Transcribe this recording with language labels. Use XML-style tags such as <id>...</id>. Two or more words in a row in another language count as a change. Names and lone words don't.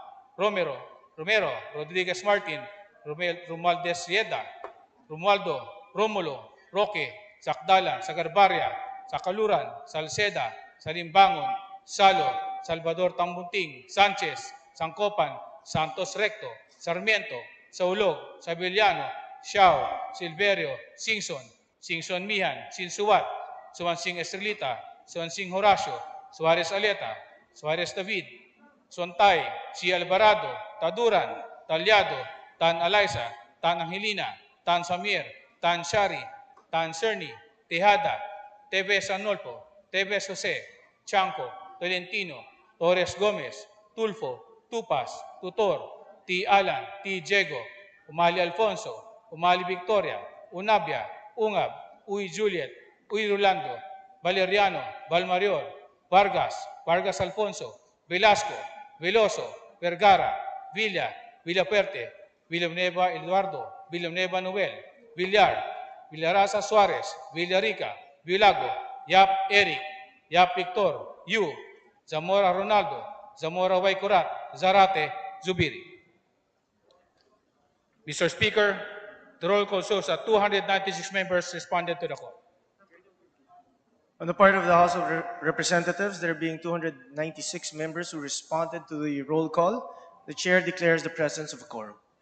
<en>Romero, Rodriguez Martin, Romualdez Rieda, Romualdo, Romulo, Roque, Sakdalan, Sagarbaria, Sakaluran, Salceda, Salimbangon, Salo, Salvador Tambunting, Sanchez, Sangkopan, Santos Recto, Sarmiento, Saulog, Sabillano, Xiao, Silverio, Singson, Singson Mihan, Sinsuat, Suansing Estrelita, Suansing Horacio, Suarez Aleta, Suarez David, Sontay, Si Alvarado, Taduran, Talyado, Tan Alaisa, Tan Angelina, Tan Samir, Tan Shari, Tan Cerny, Tejada, Tevez Anolfo, Tevez Jose, Chanco, Tolentino, Torres Gomez, Tulfo, Tupas, Tutor, T. Alan, T. Diego, Umali Alfonso, Umali Victoria, Unabia, Ungab, Uy Juliet, Uy Rolando, Valeriano, Valmarior, Vargas, Vargas Alfonso, Velasco, Veloso, Vergara, Villa, Villapuerte, Villanueva Eduardo, Villanueva Noel, Villar, Villarasa Suarez, Villarica, Vilago, Yap Eric, Yap Victor, Yu, Zamora Ronaldo, Zamora Waikurat, Zarate, Zubiri. Mr. Speaker, the roll call shows that 296 members responded to the call. On the part of the House of Representatives, there being 296 members who responded to the roll call, the chair declares the presence of a quorum.</en>